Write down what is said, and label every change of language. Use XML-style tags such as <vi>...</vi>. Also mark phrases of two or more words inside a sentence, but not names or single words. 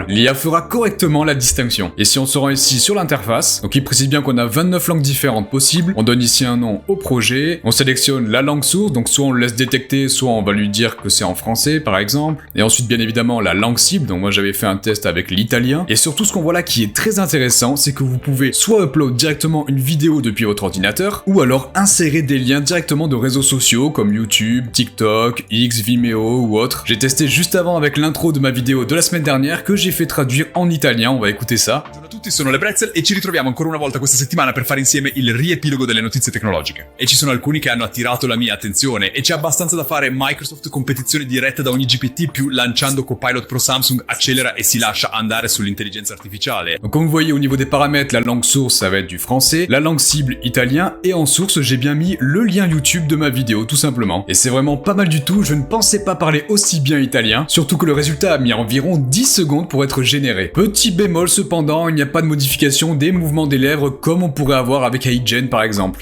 <fr>L'IA fera correctement la distinction. Et si on se rend ici sur l'interface, donc il précise bien qu'on a 29 langues différentes possibles, on donne ici un nom au projet, on sélectionne la langue source, donc soit on le laisse détecter, soit on va lui dire que c'est en français par exemple, et ensuite bien évidemment la langue cible, donc moi j'avais fait un test avec l'italien, et surtout ce qu'on voit là qui est très intéressant, c'est que vous pouvez soit upload directement une vidéo depuis votre ordinateur, ou alors insérer des liens directement de réseaux sociaux comme YouTube, TikTok, X, Vimeo ou autres. J'ai testé juste avant avec l'intro de ma vidéo de la semaine dernière que j'ai fait traduire en italien, on va écouter ça.</fr> <it>Buongiorno a tutti, sono le Pretzel e ci ritroviamo ancora una volta questa settimana per fare insieme il riepilogo delle notizie tecnologiche. E ci sono alcuni che hanno attirato la mia attenzione e c'è abbastanza da fare. Microsoft, competizione diretta da ogni GPT, più lanciando Copilot Pro Samsung, accelera e si lascia andare sull'intelligenza artificiale.</it> <fr>Donc comme vous voyez au niveau des paramètres, la langue source ça va être du français, la langue cible italien, et en source j'ai bien mis le lien YouTube de ma vidéo tout simplement. Et c'est vraiment pas mal du tout, je ne pensais pas parler aussi bien italien, surtout que le résultat a mis environ 10 secondes pour être généré. Petit bémol cependant, il n'y n'y a pas de modification des mouvements des lèvres comme on pourrait avoir avec HeyGen par exemple.</fr>